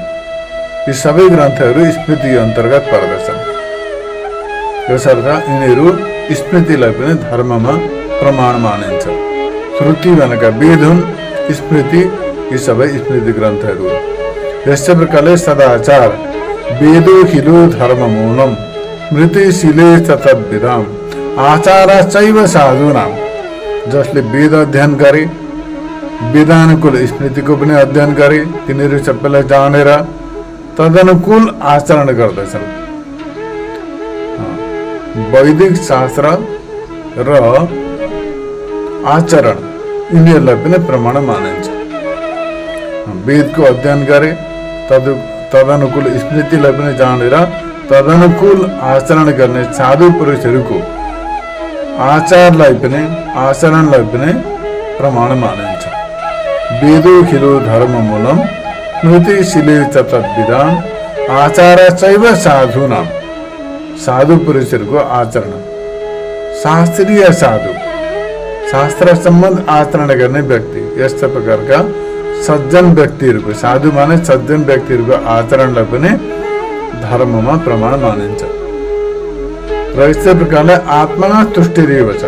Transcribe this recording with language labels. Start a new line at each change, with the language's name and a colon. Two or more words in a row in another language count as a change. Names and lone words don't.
Nepali: यी सबै ग्रन्थहरू स्मृति अन्तर्गत पर्दछन्। यसर्थ यिनीहरू स्मृतिलाई पनि धर्ममा प्रमाण मानिन्छ। श्रुति भनेका वेद हुन्, स्मृति यी सबै स्मृति ग्रन्थहरू हुन्। यस्तै प्रकारले
Sanskrit: सदाचार वेदो खिलो धर्म मूलम स्मृतिशीले च तद्विधाम। आचार चैव साधूनाम।
Nepali: जसले वेद अध्ययन गरे, वेदानुकूल स्मृतिको पनि अध्ययन गरे, तिनीहरू सबैलाई जानेर तदनुकूल आचरण गर्दछन्। वैदिक शास्त्र र आचरण यिनीहरूलाई पनि प्रमाण मानिन्छ। वेदको अध्ययन गरे, तदनुकूल स्मृतिलाई पनि जानेर तदनुकूल आचरण गर्ने साधु पुरुषहरूको आचारलाई पनि आचरणलाई पनि प्रमाण मानिन्छ।
Sanskrit: वेदो खिलो धर्म मूलम स्मृतिशीले च तद्विधान। आचार चैव साधूनाम।
Nepali: साधु पुरुषहरूको आचरण। शास्त्रीय साधु शास्त्र सम्बन्ध आचरण गर्ने व्यक्ति। यस्ता प्रकारका सज्जन व्यक्तिहरूको, साधु माने सज्जन व्यक्तिहरूको आचरणलाई पनि धर्ममा प्रमाण मानिन्छ। र यस्तै प्रकारले
Sanskrit: आत्मा तुष्टिरेव
Nepali: छ।